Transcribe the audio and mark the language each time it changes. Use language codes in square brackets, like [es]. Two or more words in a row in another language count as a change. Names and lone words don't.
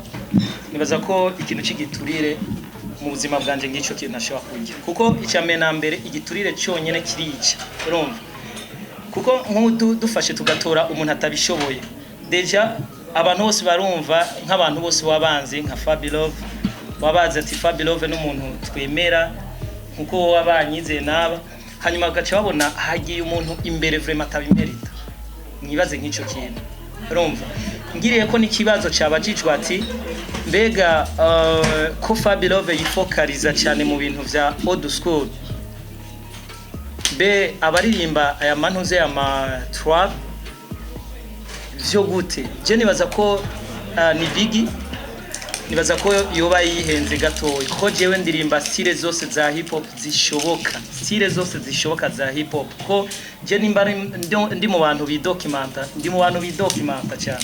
[rn] Nibaza ko ikintu cy'igiturire mu buzima bwanje ngico kintu ntashobora kugira, kuko icamena mbere igiturire cyonyene kirica, urumva, kuko nk'udu dufashe tugatora umuntu atabishoboye deja abantu bose barumva nk'abantu bose wabanze nka Fabilove wabaze ati Fabilove n'umuntu twemera nkuko wabanyize naba, hanyuma gace babona hagiye umuntu imbere vraiment atabimerita. Nibaze nk'ico kintu, urumva, ngiriye ko n'ikibazo cyabajijwe ati mbega ko Fabilove yifokariza cyane mu bintu vya [en] old school, [rn] be abaririmba aya mantuze ama trap vyo gute? Je nibaza ko ni Biggie, nibaza ko yoba yihenze gatoyi, ko jewe ndirimba style zose za [en] hip hop [rn] zishoboka, style zose zishoboka za [en] hip hop, [rn] ko je nimba ndi mu bantu bidokimanta cyane.